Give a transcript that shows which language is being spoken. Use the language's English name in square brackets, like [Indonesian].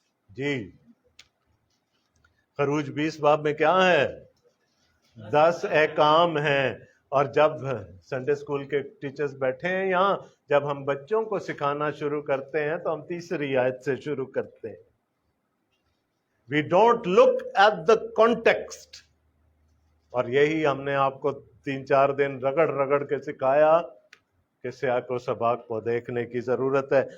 [Urdu] جی، خروج 20 باب میں کیا ہے؟ 10 احکام ہیں. اور جب سنڈے اسکول کے ٹیچرز بیٹھے ہیں یہاں، جب ہم بچوں کو سکھانا شروع کرتے ہیں تو ہم تیسری آیت سے شروع کرتے ہیں. [English] We don't look at the context. [Urdu] اور یہی ہم نے آپ کو 3-4 دن رگڑ رگڑ کے سکھایا کہ سیاق و سباق کو دیکھنے کی ضرورت ہے.